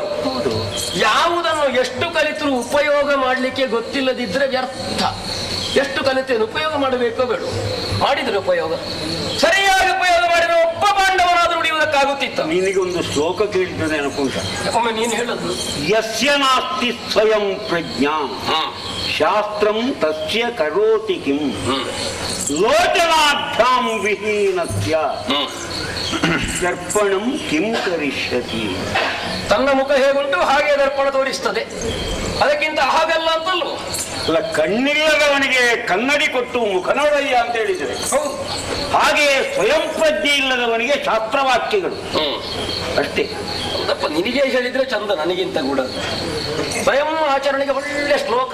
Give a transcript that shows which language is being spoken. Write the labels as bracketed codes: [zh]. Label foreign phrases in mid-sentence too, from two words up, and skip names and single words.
[kn] ಯಾವುದನ್ನು ಎಷ್ಟು ಕಲಿತರೂ ಉಪಯೋಗ ಮಾಡಲಿಕ್ಕೆ ಗೊತ್ತಿಲ್ಲದಿದ್ರೆ ವ್ಯರ್ಥ. ಎಷ್ಟು ಕಲಿತೇನು ಉಪಯೋಗ ಮಾಡಬೇಕೋ ಬೇಡ, ಮಾಡಿದ್ರೆ ಉಪಯೋಗ ಸರಿಯಾಗಿ ಉಪಯೋಗ ಮಾಡಿದ್ರೆ ಒಬ್ಬ ಪಾಂಡವನಾದ್ರೂ ಉಳಿಯುವುದಕ್ಕಾಗುತ್ತಿತ್ತು. ನಿನಗೊಂದು ಶ್ಲೋಕ ಕೇಳಿದ್ರೆ ನೆನಪುಂಟ. ಒಮ್ಮೆ ನೀನು ಹೇಳೋದು, [sa] ಯಸ್ಯ ನಾಸ್ತಿ ಸ್ವಯಂ ಪ್ರಜ್ಞಾ ಶಾಸ್ತ್ರಂ ತಸ್ಯ ಕರೋತಿ ಕಿಂ ಲೋಚನಾಭ್ಯಾಂ ವಿಹೀನಸ್ಯ ದರ್ಪಣಂ ಕಿಂ ಕರಿಷ್ಯತಿ. [kn] ತನ್ನ ಮುಖ ಹೇಗುಂಟು ಹಾಗೆ ದರ್ಪಣ ತೋರಿಸ್ತದೆ. ಅದಕ್ಕಿಂತ ಹಾಗಲ್ಲ ಅಂತಲ್ವ? ಅಲ್ಲ, ಕಣ್ಣಿಲ್ಲದವನಿಗೆ ಕನ್ನಡಿ ಕೊಟ್ಟು ಮುಖ ನೋಡಯ್ಯ ಅಂತ ಹೇಳಿದರೆ ಹೌದು. ಹಾಗೆ ಸ್ವಯಂ ಪ್ರಜ್ಞೆ ಇಲ್ಲದವನಿಗೆ ಶಾಸ್ತ್ರವಾಕ್ಯಗಳು ಅಷ್ಟೇ. ಹೌದಪ್ಪ, ನಿನಗೆ ಹೇಳಿದ್ರೆ ಚಂದ, ನನಗಿಂತ ಕೂಡ ಸ್ವಯಂ ಆಚರಣೆಗೆ ಒಳ್ಳೆ ಶ್ಲೋಕ.